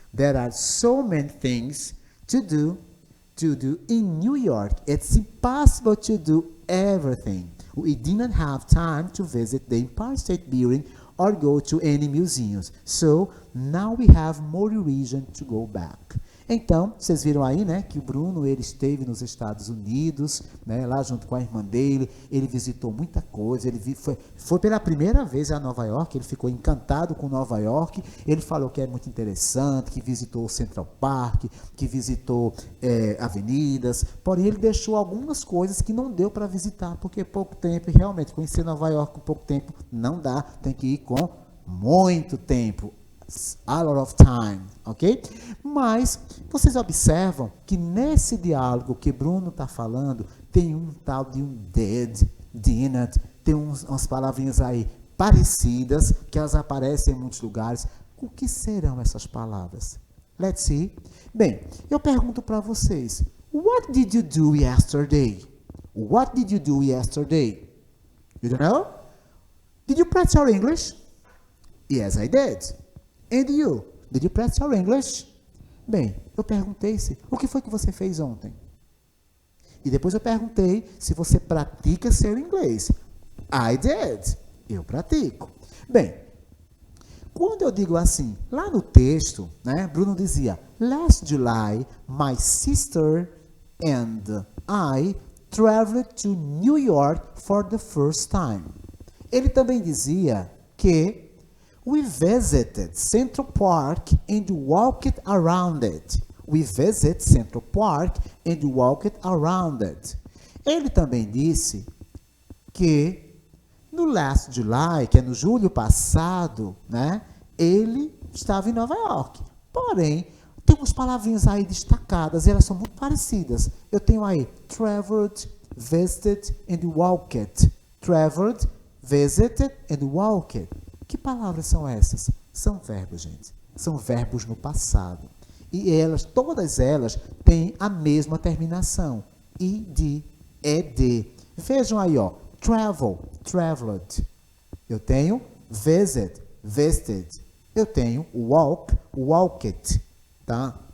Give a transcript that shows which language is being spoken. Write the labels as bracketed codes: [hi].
[en] There are so many things to do in New York. It's impossible to do everything. We didn't have time to visit the Empire State Building or go to any museums. So now we have more reason to go back. [pt] Então, vocês viram aí, né, que o Bruno, ele esteve nos Estados Unidos, né, lá junto com a irmã dele, ele visitou muita coisa, ele foi pela primeira vez a Nova York, ele ficou encantado com Nova York, ele falou que é muito interessante, que visitou o Central Park, que visitou avenidas, porém ele deixou algumas coisas que não deu para visitar, porque pouco tempo, e realmente conhecer Nova York com pouco tempo não dá, tem que ir com muito tempo. [en] A lot of time, ok? [pt] Mas vocês observam que nesse diálogo que Bruno está falando, tem um tal de um didn't, tem umas palavrinhas aí parecidas, que elas aparecem em muitos lugares. O que serão essas palavras? [en] Let's see. [pt] Bem, eu pergunto para vocês, [en] what did you do yesterday? What did you do yesterday? You don't know? Did you practice your English? Yes, I did. And you? Did you practice your English? [pt] Bem, eu perguntei o que foi que você fez ontem? E depois eu perguntei se você pratica seu inglês. [en] I did. [pt] Eu pratico. Bem, quando eu digo assim, lá no texto, né, Bruno dizia, [en] Last July, my sister and I traveled to New York for the first time. [pt] Ele também dizia que [en] we visited Central Park and walked around it. We visited Central Park and walked around it. [pt] Ele também disse que no [en] last July, [pt] que é no julho passado, né, ele estava em Nova York. Porém, tem umas palavrinhas aí destacadas e elas são muito parecidas. Eu tenho aí [en] traveled, visited and walked. Traveled, visited and walked. [pt] Que palavras são essas? São verbos, gente. São verbos no passado. E todas elas têm a mesma terminação. id, ed. Vejam aí, ó. Travel, traveled. Eu tenho visit, visited. Eu tenho walk, walked. Tá?